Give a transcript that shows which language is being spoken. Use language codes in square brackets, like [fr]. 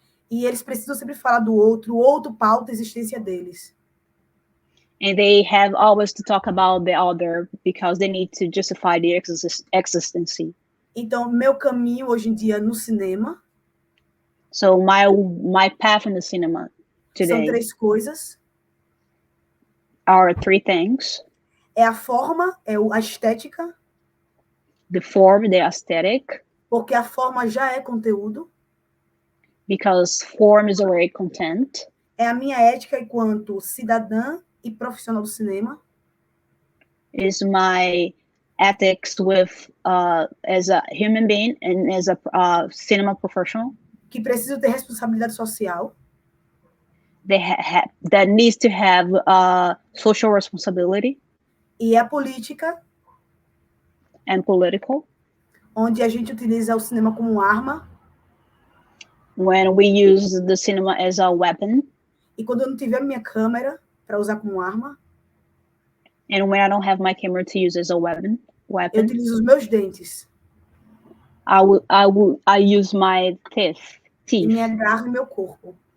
[pt] E eles precisam sempre falar do outro, o outro pauta a existência deles. [en] And they have always to talk about the other because they need to justify their existence. [pt] Então, meu caminho hoje em dia no cinema. [en] So my path in the cinema today. [pt] São 3 coisas. [en] Are 3 things. [pt] É a forma, é a estética. [en] The form, the aesthetic. [pt] Porque a forma já é conteúdo. [en] Because form is already content. [pt] É a minha ética enquanto cidadã e profissional do cinema. [en] Is my ethics with as a human being and as a cinema professional. [pt] Que precisa ter responsabilidade social. [en] That needs to have social responsibility. [pt] E a política. [en] And political. [pt] Onde a gente utiliza o cinema como arma. [en] When we use the cinema as a weapon. [pt] E quando eu não tiver minha câmera para usar como arma. [en] And when I don't have my camera to use as a weapon. [pt] Eu utilizo os meus dentes. [en] I use my teeth. [pt] E minha garra e meu corpo.